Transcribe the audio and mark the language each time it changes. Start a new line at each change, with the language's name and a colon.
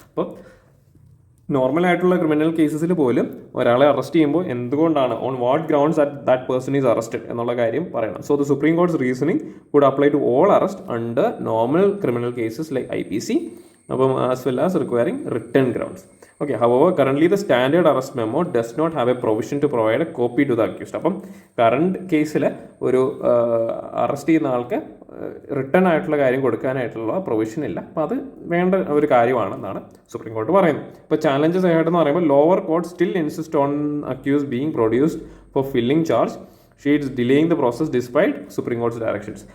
Malayalam: അപ്പോൾ നോർമൽ ആയിട്ടുള്ള ക്രിമിനൽ കേസസിൽ പോലും ഒരാളെ അറസ്റ്റ് ചെയ്യുമ്പോൾ എന്തുകൊണ്ടാണ്,
English: on what grounds that person is arrested
Malayalam: എന്നുള്ള കാര്യം പറയണം.
English: So the Supreme Court's reasoning would apply to all arrest under normal criminal cases like IPC, അപ്പം as well as requiring written grounds. Okay, however, currently the standard arrest memo does not have a provision to provide a copy to the accused.
Malayalam: അപ്പം current കേസിൽ ഒരു arrest ചെയ്യുന്ന ആൾക്ക് return ആയിട്ടുള്ള കാര്യം കൊടുക്കാനായിട്ടുള്ള provision ഇല്ല. അപ്പോൾ അത് വേണ്ട ഒരു കാര്യമാണെന്നാണ് സുപ്രീം കോർട്ട് പറയുന്നത്. ഇപ്പോൾ ചാലഞ്ചസ് ആയിട്ടെന്ന് പറയുമ്പോൾ
English: Lower court still insist on accused being produced for filing charge sheets delaying the process despite Supreme Court's directions.